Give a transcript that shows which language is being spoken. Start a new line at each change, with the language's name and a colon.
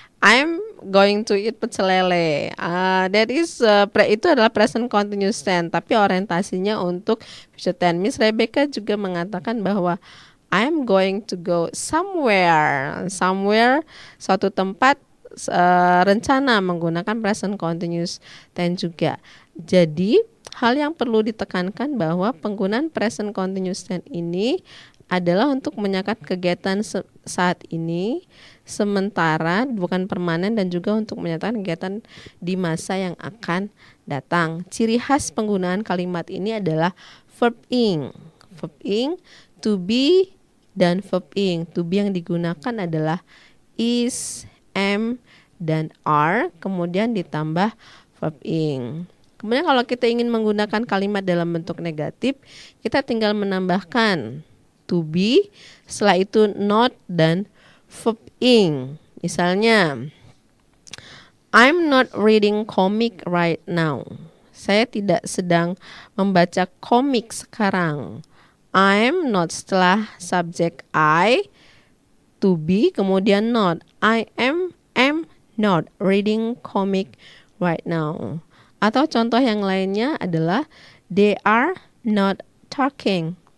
English: I'm going to eat pecelele. That is
Indonesian: itu adalah present continuous tense, tapi orientasinya untuk future tense. Miss Rebecca juga mengatakan bahwa
English: I'm going to go somewhere,
Indonesian: suatu tempat, rencana menggunakan present continuous tense juga. Jadi hal yang perlu ditekankan bahwa penggunaan present continuous tense ini adalah untuk menyatakan kegiatan saat ini, sementara, bukan permanen, dan juga untuk menyatakan kegiatan di masa yang akan datang. Ciri khas penggunaan kalimat ini adalah verb ing. Verb ing, to be, dan verb ing. To be yang digunakan adalah is, am, dan are, kemudian ditambah verb ing. Kemudian kalau kita ingin menggunakan kalimat dalam bentuk negatif, kita tinggal menambahkan to be, setelah itu not, dan verb ing.
English: Misalnya, I'm not reading comic right now.
Indonesian: Saya tidak sedang membaca komik sekarang. I'm not setelah subjek I, to be, kemudian not.
English: I am not reading comic right now.
Indonesian: Atau contoh yang lainnya adalah
English: they are not talking.